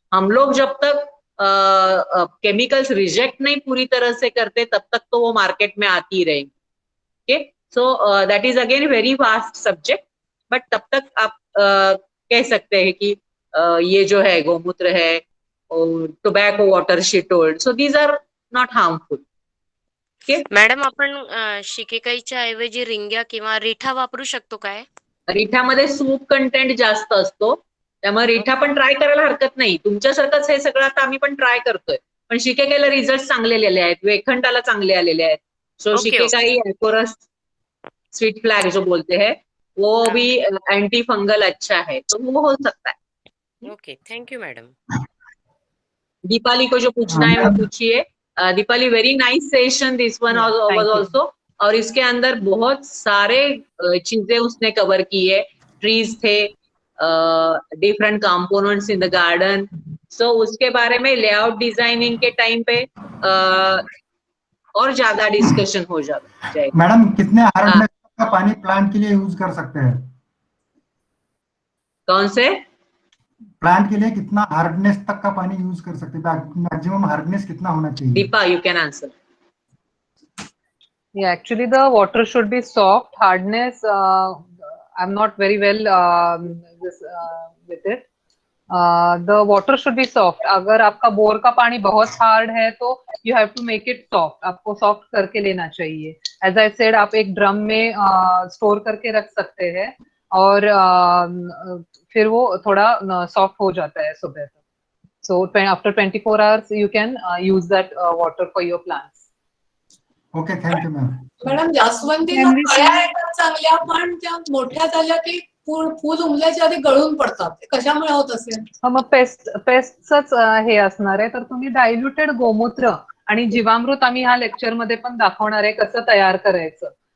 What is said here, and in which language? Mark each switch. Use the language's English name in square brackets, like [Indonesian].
[Hindi] हम लोग जब तक केमिकल्स रिजेक्ट नहीं पूरी तरह से करते तब तक तो वो मार्केट में आती रहेंगी. [English] okay, so that is again very vast subject, but [Hindi] तब तक आप कह सकते हैं कि ये जो है गोमूत्र है, [English] Tobacco water she told, so these are not harmful. [Marathi] Madam आपण शिकेकाईच्या ऐवजी रिंग्या किंवा रिठा वापरू शकतो काय? रिठामध्ये सूप कंटेंट जास्त असतो, त्यामुळे रिठा पण ट्राय करायला हरकत नाही. तुमच्यासारखंच हे सगळं आता आम्ही पण ट्राय करतोय, पण शिकेकाईला रिझल्ट चांगले आलेले आहेत, वेखंडाला चांगले आलेले आहेत. [Hindi] सो शिकेकाई एकोरस स्वीट फ्लैग जो बोलते हैं वो भी एंटी फंगल अच्छा है, तो वो हो सकता है. [English] Okay, thank you madam. [Hindi] Deepali को जो पूछना है वो पूछिए. Deepali, [English] very nice session this one was also, [Hindi] और इसके अंदर बहुत सारे चीजें उसने कवर की है. ट्रीज थे, [English] different components in the garden, [Hindi] सो उसके बारे में लेआउट डिजाइनिंग के टाइम पे और ज्यादा डिस्कशन हो जाएगा. मैडम, कितने हार्डनेस का पानी प्लांट के लिए यूज कर सकते हैं? कौन से प्लांट के लिए कितना हार्डनेस तक का पानी यूज कर सकते हैं? मैक्सिमम हार्डनेस कितना होना चाहिए? [English] Deepa, you can answer. Yeah, actually the water should be soft. Hardness, I'm not very well with it. The water should be soft. [Hindi] अगर आपका बोर का पानी बहुत हार्ड है तो [English] you have to make it soft. [Hindi] आपको सॉफ्ट करके लेना चाहिए. [English] As I said, [Hindi] आप एक ड्रम में स्टोर करके रख सकते हैं और फिर वो थोड़ा सॉफ्ट हो जाता है सुबह तक. [English] So after 24 hours you can use that water for your plants. Okay, thank you ma'am. [Marathi] Madam, जास्वंदीला कळ्या येतात चांगल्या, पण त्या मोठ्या झाल्या की फूल उमल्याच्या आधी गळून पडतात. ते कशामुळे होत असेल? मग पेस्टच हे असणार आहे. तर तुम्ही डायल्युटेड गोमूत्र आणि जीवामृत आम्ही ह्या लेक्चर मध्ये पण दाखवणार आहे कसं तयार करायचं.